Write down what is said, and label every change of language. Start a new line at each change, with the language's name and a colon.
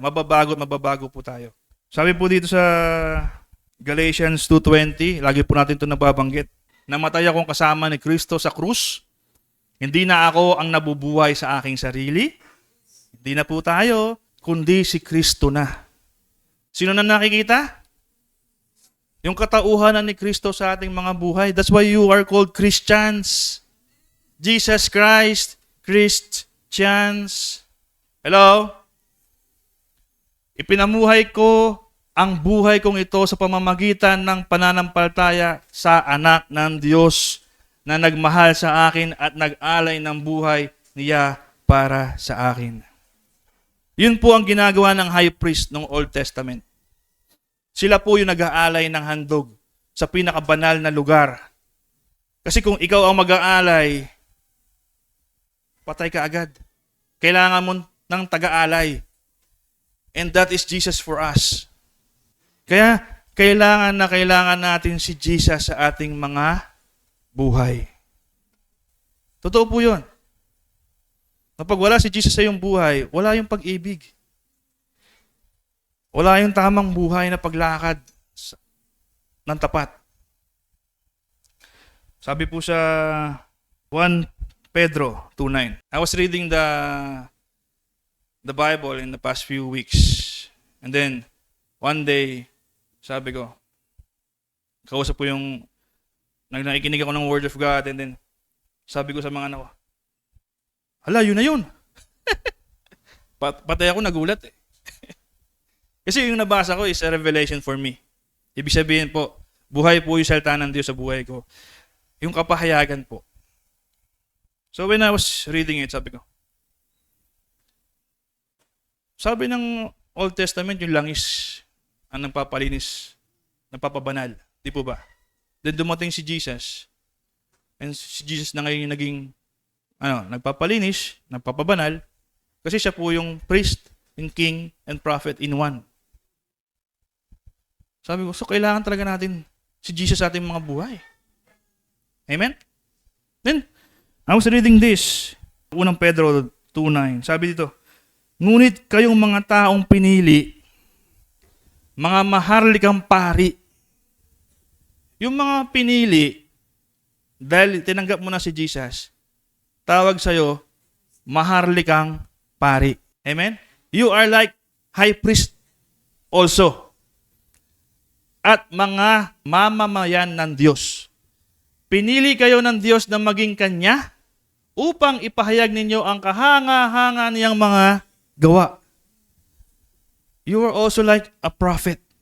Filipino: Mababago po tayo. Sabi po dito sa Galatians 2:20, lagi po natin ito nababanggit. Namatay akong kasama ni Kristo sa krus. Hindi na ako ang nabubuhay sa aking sarili. Hindi na po tayo, kundi si Kristo na. Sino na nakikita? Yung katauhanan ni Kristo sa ating mga buhay.
English: That's why you are called Christians. Jesus Christ, Christians. Hello?
Filipino: Ipinamuhay ko ang buhay kong ito sa pamamagitan ng pananampalataya sa anak ng Diyos na nagmahal sa akin at nag-alay ng buhay niya para sa akin. Yun po ang ginagawa ng high priest ng Old Testament. Sila po yung nag-aalay ng handog sa pinakabanal na lugar. Kasi kung ikaw ang mag-aalay, patay ka agad. Kailangan mo ng taga-alay.
English: And that is Jesus for us.
Filipino: Kaya kailangan natin si Jesus sa ating mga buhay. Totoo po yun. Kapag wala si Jesus sa iyong buhay, wala yung pag-ibig. Wala yung tamang buhay na paglakad ng tapat. Sabi po sa 1 Pedro 2:9.
English: I was reading the Bible in the past few weeks. And then, one day,
Filipino: sabi ko, kausap ko yung, nakikinig ako ng Word of God, and then, sabi ko sa mga anak ko, hala, yun na yun. Patay ako, nagulat eh. Kasi yung nabasa ko
English: is a revelation for me.
Filipino: Ibig sabihin po, buhay po yung salita ng Diyos sa buhay ko. Yung kapahayagan po.
English: So when I was reading it,
Filipino: sabi ng Old Testament, yung langis ang nagpapalinis, nagpapabanal. Di po ba? Then dumating si Jesus, and si Jesus na ngayon yung naging nagpapalinis, nagpapabanal, kasi siya po yung priest,
English: and king, and prophet in one.
Filipino: Sabi ko, so kailangan talaga natin si Jesus sa ating mga buhay. Amen?
English: Then, I was reading this, 1 Pedro 2:9.
Filipino: Sabi dito, ngunit kayong mga taong pinili, mga maharlikang pari. Yung mga pinili, dahil tinanggap mo na si Jesus, tawag sa'yo, maharlikang pari. Amen?
English: You are like high priest also.
Filipino: At mga mamamayan ng Diyos. Pinili kayo ng Diyos na maging Kanya upang ipahayag ninyo ang kahanga-hanga niyang mga gawa.
English: You are also like a prophet.